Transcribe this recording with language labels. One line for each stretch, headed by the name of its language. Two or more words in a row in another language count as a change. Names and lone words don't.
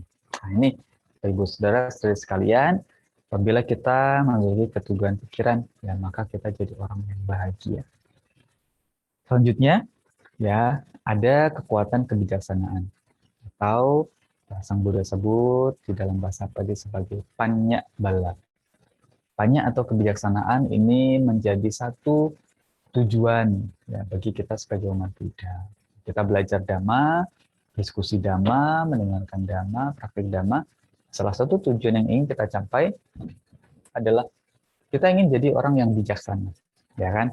Indonesian: Nah ini, Ibu Saudara, saudari sekalian, apabila kita memiliki keteguhan pikiran, ya maka kita jadi orang yang bahagia. Selanjutnya, ya ada kekuatan kebijaksanaan atau Sang Buddha sebut di dalam bahasa Pali sebagai
Pali: panya bala.
Indonesian: Panya atau kebijaksanaan ini menjadi satu tujuan ya, bagi kita sebagai umat Buddha. Kita belajar Dhamma, diskusi Dhamma, mendengarkan Dhamma, praktik Dhamma. Salah satu tujuan yang ingin kita capai adalah kita ingin jadi orang yang bijaksana, ya kan?